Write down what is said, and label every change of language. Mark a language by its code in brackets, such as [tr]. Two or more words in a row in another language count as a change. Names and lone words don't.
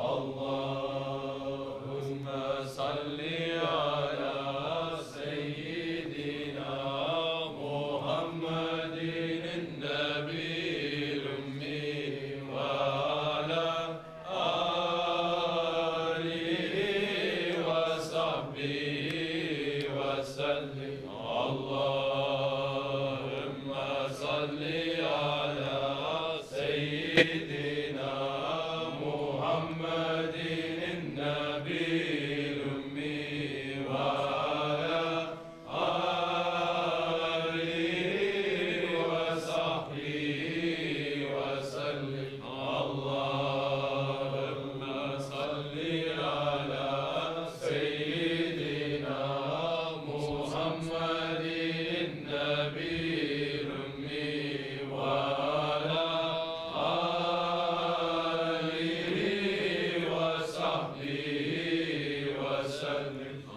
[ar] اللهم صل على سيدنا محمد النبي الأمي وعلى آله اللهم صل على سيدنا محمد النبي الأمي وعلى آله وصحبه وسلم. اللهم صل على سيدنا محمد النبي الأمي وعلى آله وصحبه وسلم.